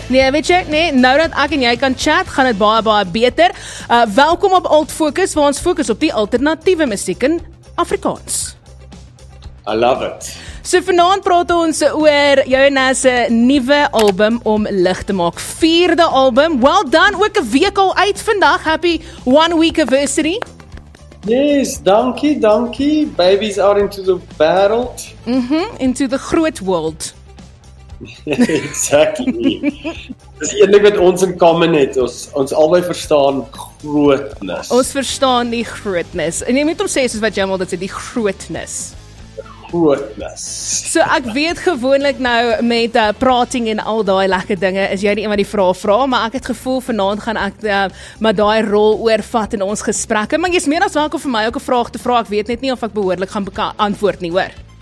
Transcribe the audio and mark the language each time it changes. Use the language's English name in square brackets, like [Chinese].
[Afrikaans] Nee, weet jy, nee, nou dat ek en jy kan chat, gaan dit baie beter. Welkom op Alt Focus, waar ons fokus op die alternatiewe musiek in Afrikaans. [English] I love it. [Afrikaans] So vanaand praat ons oor jou se nuwe album om lig te maak. 4de album. [English] Well done, [Afrikaans] ook 'n week al uit vandag. [English] Happy 1 week anniversary. [Afrikaans] Yes, dankie. [English] Babies out into the world. Into the groot world. Exactly. [Afrikaans] Dis een ding wat ons in common het. Ons albei verstaan grootness. Ons verstaan die grootness. En jy moet hom sê soos wat jy maar dit sê, die grootness. So ek weet gewoonlik nou met prating en al daai lekker dinge is jy nie een wat die vrae vra, maar ek het gevoel vanaand gaan ek maar daai rol oorvat in ons gesprekke, maar jy's meer as welkom vir my ook 'n vraag te vra. Ek weet net nie of ek behoorlik gaan antwoord nie, hoor.